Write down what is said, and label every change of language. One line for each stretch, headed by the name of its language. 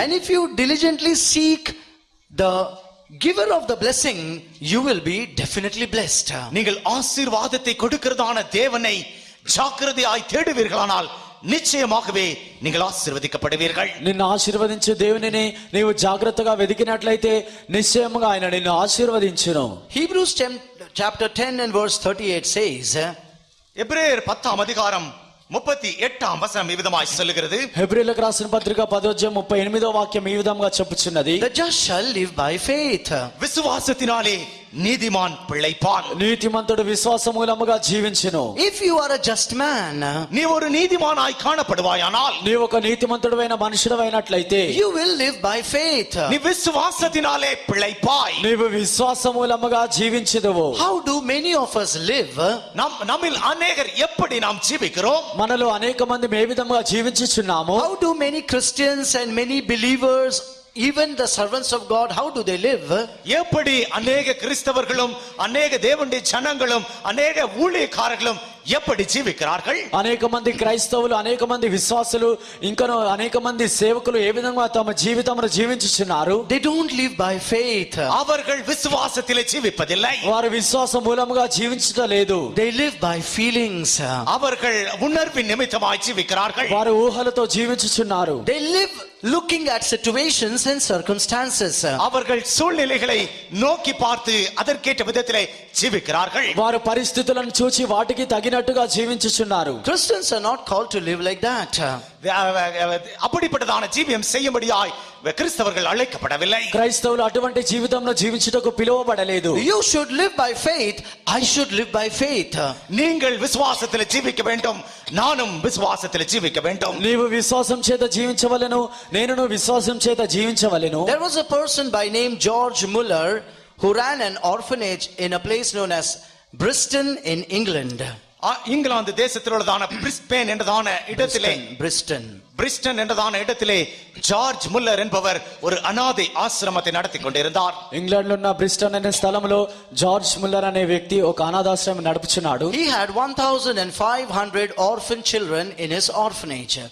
English: And if you diligently seek the giver of the blessing, you will be definitely blessed.
Tamil: நீங்கள் ஆசீர்வாதத்தை கொடுக்கிறதான தேவனை ஜாக்கிரதையாய் தேடுவீர்களானால் நிச்சயமாகவே நீங்கள் ஆசீர்வதிக்கப்படுவீர்கள்.
Telugu: నిన్ను ఆశీర్వదించే దేవునిని నీవు జాగ్రత్తగా వెదికినట్లయితే నిశ్చయముగా ఆయన నిన్ను ఆశీర్వదించును.
English: Hebrews chapter 10 and verse 38 says,
Tamil: எபிரேயர் 10ஆம் அதிகாரம் 38ஆம் வசனம் இவ்விதமாய் சொல்லுகிறது.
Telugu: హెబ్రీయులకు రాసిన పత్రిక 10:38 వాక్యం ఈ విధంగా చెప్పుచున్నది,
English: the just shall live by faith.
Tamil: விசுவாசத்தினாலே நீதிமான் பிழைப்பான்.
Telugu: నీతిమంతుడు విశ్వాస మూలముగా జీవించును.
English: If you are a just man,
Tamil: நீ ஒரு நீதிமானாய் காணப்படுவாயானால்,
Telugu: నీవు ఒక నీతిమంతుడైన మనుషుడవైనట్లయితే
English: you will live by faith.
Tamil: நீ விசுவாசத்தினாலே பிழைப்பாய்.
Telugu: నీవు విశ్వాస మూలముగా జీవించుదువు.
English: How do many of us live?
Tamil: நம்மில் அநேகர் எப்படி நாம் ஜீவிக்கிறோம்?
Telugu: మనలో అనేక మంది ఏ విధంగా జీవించుచున్నాము?
English: How do many Christians and many believers, even the servants of God, how do they live?
Tamil: எப்படி அநேக கிறிஸ்தவர்களும் அநேக தேவனுடைய ஜனங்களும் அநேக ஊழியக்காரர்களும் எப்படி ஜீவிக்கிறார்கள்?
Telugu: అనేక మంది క్రైస్తవులు, అనేక మంది విశ్వాసులు, ఇంకా అనేక మంది సేవకులు ఏ విధంగా తమ జీవితమును జీవించుచున్నారు?
English: They don't live by faith.
Tamil: அவர்கள் விசுவாசத்திலே ஜீவிப்பதில்லை.
Telugu: వారు విశ్వాస మూలముగా జీవించలేదు.
English: They live by feelings.
Tamil: அவர்கள் உணர்வின் நிமித்தமாய் ஜீவிக்கிறார்கள்.
Telugu: వారు ఊహలతో జీవించుచున్నారు.
English: They live looking at situations and circumstances.
Tamil: அவர்கள் சூழ்நிலைகளை நோக்கி பார்த்து அதற்கேற்ற விதத்திலே ஜீவிக்கிறார்கள்.
Telugu: వారు పరిస్థితులను చూచి వాటికి తగినట్టుగా జీవించుచున్నారు.
English: Christians are not called to live like that.
Tamil: அப்படிப்பட்டதான ஜீவியம் செய்யும்படியாய் கிறிஸ்தவர்கள் அழைக்கப்படவில்லை.
Telugu: క్రైస్తవులు అటువంటి జీవితంలో జీవించుటకు పిలువబడలేదు.
English: You should live by faith. I should live by faith.
Tamil: நீங்கள் விசுவாசத்தில் ஜீவிக்க வேண்டும், நானும் விசுவாசத்தில் ஜீவிக்க வேண்டும்.
Telugu: నీవు విశ్వాసం చేత జీవించవలెను, నేనును విశ్వాసం చేత జీవించవలెను.
English: There was a person by name George Muller who ran an orphanage in a place known as Bristol in England.
Tamil: England தேசத்தில் உள்ளதான பிரிஸ்பேன் என்றதான இடத்திலே, பிரிஸ்டன் என்றதான இடத்திலே ஜார்ஜ் முல்லர் என்பவர் ஒரு அநாதை ஆசிரமத்தை நடத்தி கொண்டிருந்தார்.
Telugu: ఇంగ్లాండ్ లో ఉన్న బ్రిస్టన్ అనే స్థలంలో జార్జ్ ముల్లర్ అనే వ్యక్తి ఒక అనాథాశ్రమం నడుపుచున్నాడు.
English: He had 1500 orphan children in his orphanage.